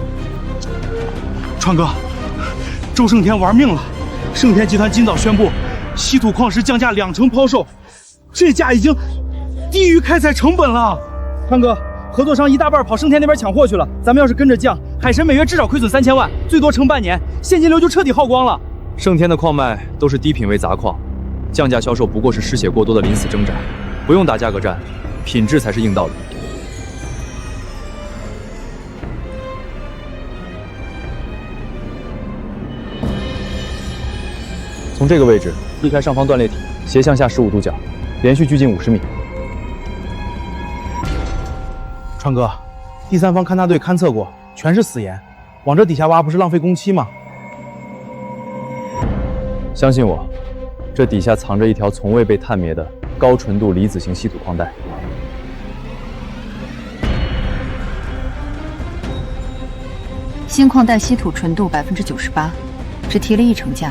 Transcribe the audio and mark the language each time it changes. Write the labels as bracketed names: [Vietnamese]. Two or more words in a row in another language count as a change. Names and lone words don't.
[Chinese] 川哥，周盛天玩命了！盛天集團今早宣布， 稀土礦石降價2成拋售，這價已經低於開採成本了。川哥，合作商一大半跑盛天那邊搶貨去了，咱們要是跟着降，海神每月至少虧損3000万，最多撐半年，現金流就徹底耗光了。盛天的礦脈都是低品位雜礦，降價銷售不過是失血過多的臨死掙扎，不用打價格戰，品質才是硬道理。从这个位置避开上方断裂体，斜向下15度角，连續距近50米。川哥，第三方勘探队勘測過，全是死岩，往這底下挖不是浪費工期嗎？相信我，這底下藏着一條從未被探滅的高純度離子型稀土礦帶。新礦帶稀土純度98%，只提了1成價。